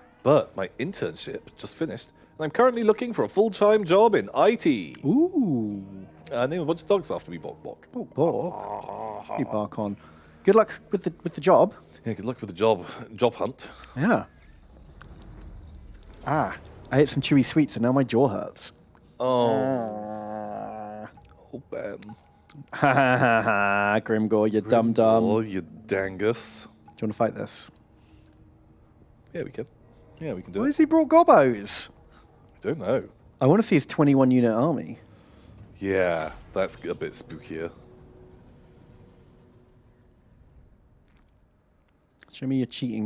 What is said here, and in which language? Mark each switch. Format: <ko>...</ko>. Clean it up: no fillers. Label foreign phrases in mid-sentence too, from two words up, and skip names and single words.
<en>But my internship just finished, and I'm currently looking for a full-time job in IT. Ooh. Name a bunch of dogs after me, Bok Bok. Oh, Bork. You bark on. Good luck with the job. Yeah, good luck with the job hunt. Yeah. Ah, I ate some chewy sweets and now my jaw hurts. Oh, Ben. Ha ha ha ha, Grimgor, you dum-dum. Oh, you dangus. Do you want to fight this? Yeah, we can. Yeah, we can do Why it. has he brought gobos? I don't know. I want to see his 21 unit army. Yeah, that's a bit spookier. Show me your cheating.</en>